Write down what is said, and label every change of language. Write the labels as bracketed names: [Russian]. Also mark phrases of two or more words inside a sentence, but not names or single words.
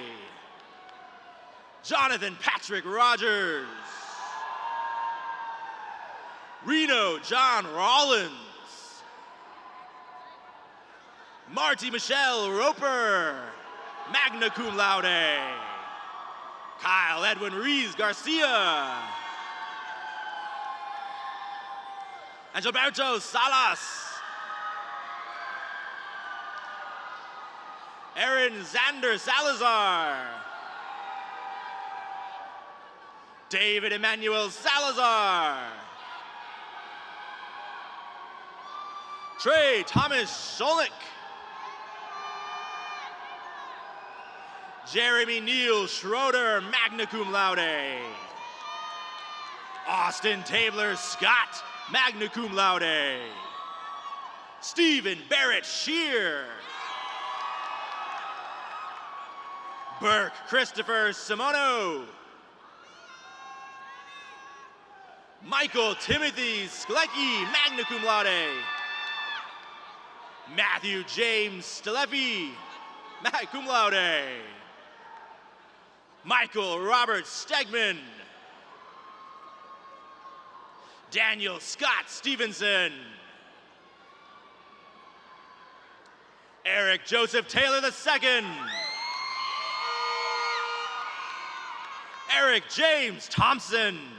[English] Jonathan Patrick Rogers. Reno John Rollins. Marty Michelle Roper, magna cum laude. Kyle Edwin Rees Garcia. Angelberto Salas. Aaron Xander Salazar. David Emmanuel Salazar. Trey Thomas Scholik. Jeremy Neal Schroeder, magna cum laude. Austin Tabler Scott, magna cum laude. Stephen Barrett Shear. Burke Christopher Simono. Michael Timothy Sklecki, magna cum laude. Matthew James Stalefi, magna cum laude. Michael Robert Stegman. Daniel Scott Stevenson. Eric Joseph Taylor II. Eric James Thompson.